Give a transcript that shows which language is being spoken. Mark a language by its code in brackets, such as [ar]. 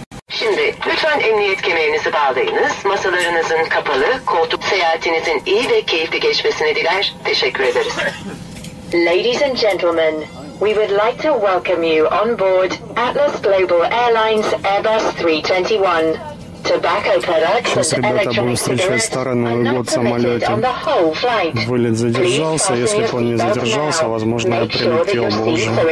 [tr] Şimdi lütfen emniyet kemerinizi bağlayınız. Masalarınızın kapalı, koltuk seyahatinizin iyi ve keyifli geçmesini diler. Teşekkür ederiz. [en] Ladies and gentlemen, we would like to welcome you on board Atlas Global Airlines Airbus 321. [ru] Сейчас, ребята, будем встречать Старый Новый год в самолете. Вылет задержался. Если бы он не задержался, возможно, я прилетел бы уже.